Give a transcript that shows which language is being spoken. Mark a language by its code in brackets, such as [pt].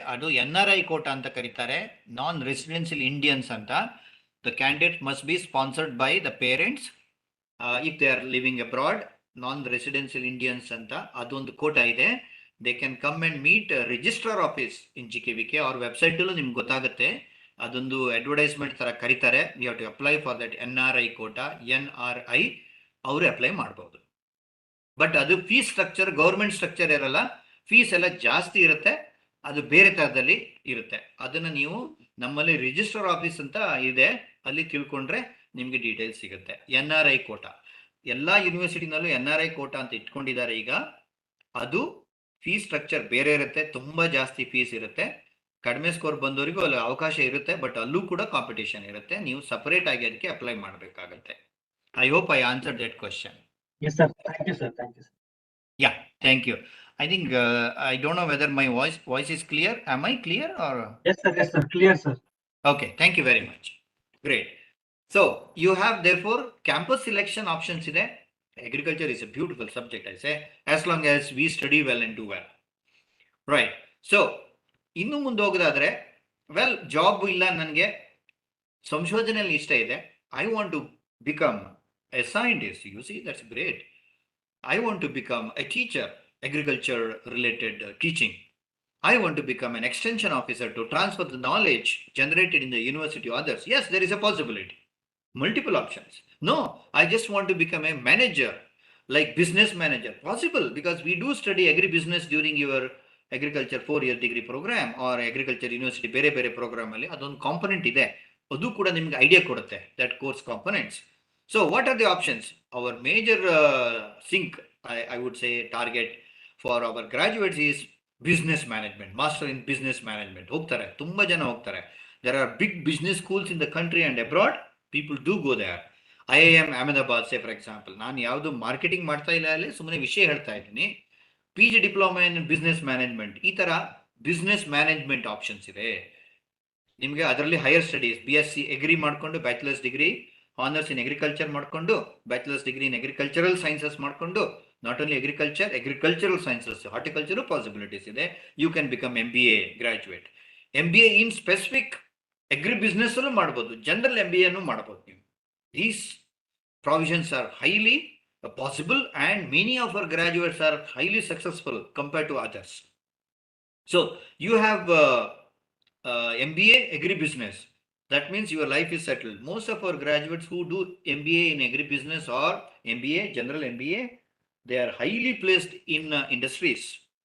[kn] ಅದು NRI ಕೋಟಾ ಅಂತ ಕರೀತಾರೆ, ನಾನ್ ರೆಸಿಡೆನ್ಷಿಯಲ್ ಇಂಡಿಯನ್ಸ್ ಅಂತ. [en] The candidate must be sponsored by the parents if they are living abroad. [kn] Non-residential Indians ಅಂತ ಅದೊಂದು ಕೋಟಾ ಇದೆ. [en] They can come and meet registrar office in GKVK. [kn] ಅವ್ರ website ಅಲ್ಲೂ ನಿಮ್ಗೆ ಗೊತ್ತಾಗುತ್ತೆ. ಅದೊಂದು ಅಡ್ವರ್ಟೈಸ್ಮೆಂಟ್ ತರ ಕರೀತಾರೆ. [en] You have to apply for that NRI quota. [kn] NRI ಅವರು ಅಪ್ಲೈ ಮಾಡ್ಬೋದು. ಬಟ್ ಅದು ಫೀಸ್ ಸ್ಟ್ರಕ್ಚರ್ ಗೌರ್ಮೆಂಟ್ ಸ್ಟ್ರಕ್ಚರ್ ಇರಲ್ಲ. ಫೀಸ್ ಎಲ್ಲ ಜಾಸ್ತಿ ಇರುತ್ತೆ. ಅದು ಬೇರೆ ತರದಲ್ಲಿ ಇರುತ್ತೆ. ಅದನ್ನ ನೀವು ನಮ್ಮಲ್ಲಿ ರಿಜಿಸ್ಟರ್ ಆಫೀಸ್ ಅಂತ ಇದೆ, ಅಲ್ಲಿ ತಿಳ್ಕೊಂಡ್ರೆ ನಿಮ್ಗೆ ಡೀಟೇಲ್ಸ್ ಸಿಗುತ್ತೆ. NRI ಕೋಟಾ ಎಲ್ಲಾ ಯೂನಿವರ್ಸಿಟಿನಲ್ಲೂ NRI ಕೋಟಾ ಅಂತ ಇಟ್ಕೊಂಡಿದ್ದಾರೆ ಈಗ. ಅದು ಫೀಸ್ ಸ್ಟ್ರಕ್ಚರ್ ಬೇರೆ ಇರುತ್ತೆ, ತುಂಬಾ ಜಾಸ್ತಿ ಫೀಸ್ ಇರುತ್ತೆ. ಕಡಿಮೆ ಸ್ಕೋರ್ ಬಂದವರಿಗೂ ಅಲ್ಲಿ ಅವಕಾಶ ಇರುತ್ತೆ, ಬಟ್ ಅಲ್ಲೂ ಕೂಡ ಕಾಂಪಿಟೇಷನ್ ಇರುತ್ತೆ. ನೀವು ಸಪರೇಟ್ ಆಗಿ ಅದಕ್ಕೆ ಅಪ್ಲೈ ಮಾಡಬೇಕಾಗತ್ತೆ. [en] I hope I answered that question. Yes, sir. Thank you, sir. Thank you, sir. Yeah, thank you. I think I don't know whether my voice is clear. Am I clear or? Yes, sir. Yes, sir. Clear, sir. Okay, thank you very much. Great. So you have therefore campus selection options ide. Agriculture is a beautiful subject, I say, as long as we study well and do well. Right. [kn] So ಇನ್ನು ಮುಂದೆ ಹೋಗೋದಾದ್ರೆ, well job ಇಲ್ಲ, ನನಗೆ ಸಂಶೋಧನೆಯಲ್ಲಿ ಇಷ್ಟ ಇದೆ, [en] I want to become a scientist. You see, that's great. I want to become a teacher, agriculture related teaching. I want to become an extension officer to transfer the knowledge generated in the university to others. Yes, there is a possibility. Multiple options. No, I just want to become a manager, like business manager. Possible, because we do study agribusiness during your agriculture 4-year degree program or agriculture university [kn] ಬೇರೆ program ಅಲ್ಲಿ ಅದೊಂದು component ಇದೆ. ಅದು ಕೂಡ ನಿಮ್ಗೆ idea ಕೊಡುತ್ತೆ, [en] that course components. So what are the options? Our major sink, I would say, target for our graduates is business management, master in business management. [kn] ಹೋಗ್ತಾರೆ, ತುಂಬಾ ಜನ ಹೋಗ್ತಾರೆ. [en] There are big business schools in the country and abroad. People do go there. IIM Ahmedabad, say for example. [kn] ನಾನು ಯಾವುದು marketing ಮಾಡ್ತಾ ಇಲ್ಲ, ಅಲ್ಲಿ ಸುಮ್ಮನೆ ವಿಷಯ ಹೇಳ್ತಾ ಇದ್ದೀನಿ. PG diploma in business management, ಈ ತರ ಬಿಸ್ನೆಸ್ ಮ್ಯಾನೇಜ್ಮೆಂಟ್ ಆಪ್ಷನ್ಸ್ ಇದೆ ನಿಮಗೆ. ಅದರಲ್ಲಿ ಹೈಯರ್ ಸ್ಟಡೀಸ್ BSc ಅಗ್ರಿ ಮಾಡ್ಕೊಂಡು bachelors degree, honours in agriculture ಮಾಡ್ಕೊಂಡು, bachelors degree in agricultural sciences ಮಾಡ್ಕೊಂಡು, [en] not only agricultural sciences, [kn] horticulture possibilities ಇದೆ. [en] You can become MBA graduate. [kn] MBA in specific agri business ಅಲ್ಲೂ ಮಾಡ್ಬೋದು, general MBA ಮಾಡ್ಬೋದು ನೀವು. [en] These provisions are highly possible, and many of our graduates are highly successful compared to others. So you have MBA agribusiness. That means your life is settled. Most of our graduates who do MBA in agribusiness or MBA, general MBA, they are highly placed in industries.